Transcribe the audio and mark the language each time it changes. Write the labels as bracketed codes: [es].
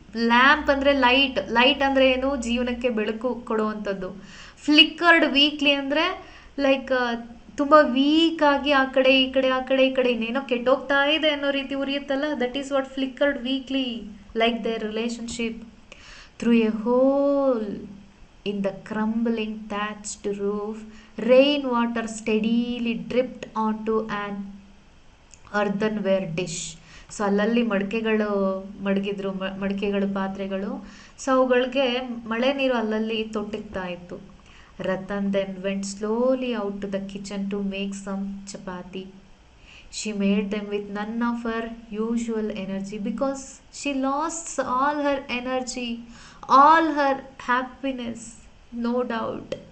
[kn] Lamp ಅಂದರೆ light ಅಂದರೆ ಏನು, ಜೀವನಕ್ಕೆ ಬೆಳಕು ಕೊಡುವಂಥದ್ದು. ಫ್ಲಿಕ್ಕರ್ಡ್ ವೀಕ್ಲಿ ಅಂದರೆ ಲೈಕ್ ತುಂಬ ವೀಕಾಗಿ ಆ ಕಡೆ ಈ ಕಡೆ ಇನ್ನೇನೋ ಕೆಟ್ಟೋಗ್ತಾ ಇದೆ ಅನ್ನೋ ರೀತಿ ಉರಿಯುತ್ತಲ್ಲ, [en] That is what flickered weakly, like their relationship. Through a hole In the crumbling thatched roof, rainwater steadily dripped onto an earthenware dish. [kn] So ಅಲ್ಲಲ್ಲಿ ಮಡಗಿದ್ರು, ಮಡಿಕೆಗಳು, ಪಾತ್ರೆಗಳು. ಸೊ ಅವುಗಳಿಗೆ ಮಳೆ ನೀರು ಅಲ್ಲಲ್ಲಿ ತೊಟ್ಟಿಗ್ತಾ ಇತ್ತು. [en] Ratan then went slowly out to the kitchen to make some chapati. She made them with none of her usual energy because she lost all her energy, all her happiness, no doubt.